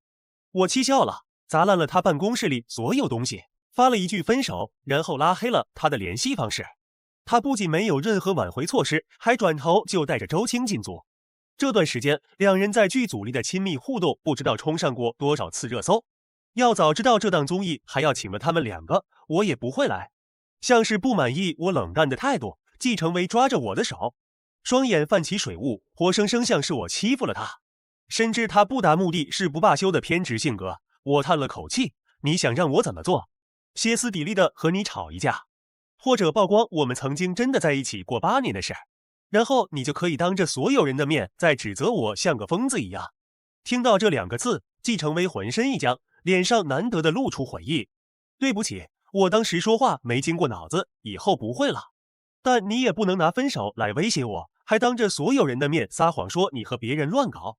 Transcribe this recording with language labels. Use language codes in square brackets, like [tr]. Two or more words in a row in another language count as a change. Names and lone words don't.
[zh] 我氣笑了，砸爛了他辦公室裡所有東西，發了一句分手，然後拉黑了他的聯繫方式。他不僅沒有任何挽回措施，還轉頭就帶着周青進組。這段時間，兩人在劇組裡的親密互動不知道衝上過多少次熱搜。要早知道這檔綜藝還要請了他們2個，我也不會來。像是不滿意我冷淡的態度，季承威抓着我的手，雙眼泛起水霧，活生生像是我欺負了他。深知他不達目的誓不罷休的偏執性格，我嘆了口氣：你想讓我怎麼做？歇斯底里的和你吵一架，或者曝光我們曾經真的在一起過8年的事，然後你就可以当着所有人的面再指責我像個瘋子一樣。聽到這2個字，季承威渾身一僵，臉上難得的露出悔意。對不起，我當時說話沒經過腦子，以後不會了。但你也不能拿分手來威脅我，還當着所有人的面撒謊說你和別人亂搞。